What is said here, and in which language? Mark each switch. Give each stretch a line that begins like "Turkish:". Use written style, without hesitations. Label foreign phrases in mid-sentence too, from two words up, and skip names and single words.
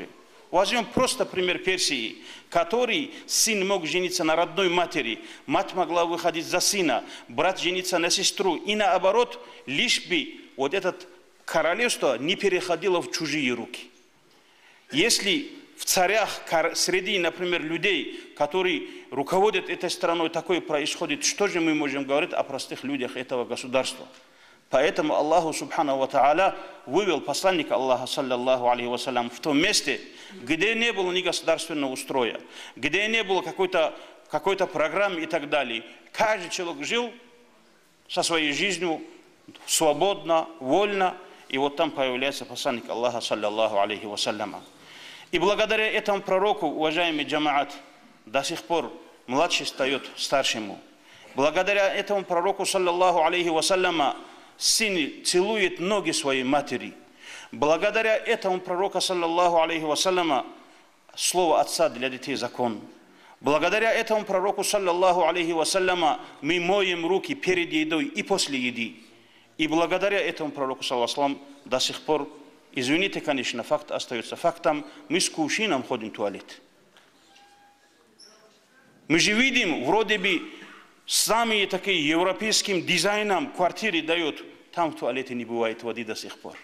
Russian: Возьмем просто пример Персии, который сын мог жениться на родной матери, мать могла выходить за сына, брат жениться на сестру, и наоборот, лишь бы вот это королевство не переходило в чужие руки. Если в царях, среди, например, людей, которые руководят этой страной, такое происходит, что же мы можем говорить о простых людях этого государства? Поэтому Аллаху
Arabic: سبحانه وتعالى
Russian: вывел посланника Аллаха,
Arabic: صلى الله عليه وسلم,
Russian: в том месте, где не было ни государственного устроя, где не было какой-то программы и так далее. Каждый человек жил со своей жизнью свободно, вольно, и вот там появляется посланник Аллаха,
Arabic: صلى الله عليه وسلم.
Russian: И благодаря этому пророку, уважаемый джамаат, до сих пор младший стает старшему. Благодаря этому пророку,
Arabic: صلى الله عليه وسلم,
Russian: сын целует ноги своей матери. Благодаря этому пророку,
Arabic: صلى الله عليه وسلم,
Russian: слово отца для детей закон. Благодаря этому пророку,
Arabic: صلى الله عليه وسلم,
Russian: мы моем руки перед едой и после еды. И благодаря этому пророку,
Arabic: صلى الله عليه وسلم,
Russian: до сих пор, извините, конечно, факт остается фактом, мы с кувшином ходим в туалет. Мы же видим, вроде бы, самые такие европейским дизайном квартиры дают, там в туалете не бывает воды до сих пор.